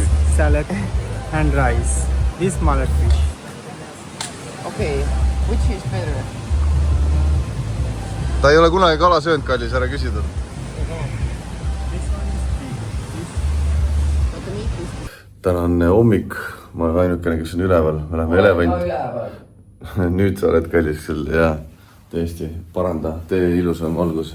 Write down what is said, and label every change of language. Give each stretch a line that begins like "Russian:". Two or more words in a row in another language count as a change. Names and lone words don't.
English: Salad and rice. This smaller fish. Okay, which is better?
Estonian: Ta ei ole kunagi kala söönud, kallis, ära küsida. Täna on hommik, ma olen ainukene, kes on üleval. Me läheme elevant. Nüüd sa oled kallis küll, jah. Tõesti, paranda, tee ilusam valgus.